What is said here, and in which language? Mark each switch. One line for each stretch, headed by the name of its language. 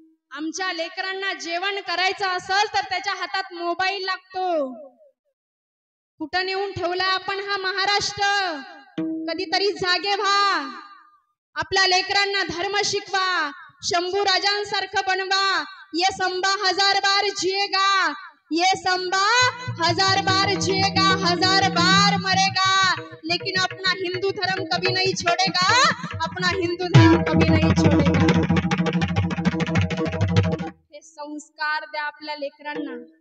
Marathi: आमच्या लेकरांना जेवण करायचं असेल तर त्याच्या हातात मोबाईल लागतो. कुठं नेऊन ठेवला आपण हा महाराष्ट्र? कधीतरी जागे व्हा. आपल्या लेकरांना धर्म शिकवा. शंभू राजांसारखं बनवा.
Hindi: ये संबा 1000 बार जिएगा, ये संबा 1000 बार जिएगा, 1000 बार मरेगा, लेकिन अपना हिंदू धर्म कभी नहीं छोड़ेगा, अपना हिंदू धर्म कभी नहीं छोड़ेगा.
Marathi: हे संस्कार द्या आपल्या लेकरांना.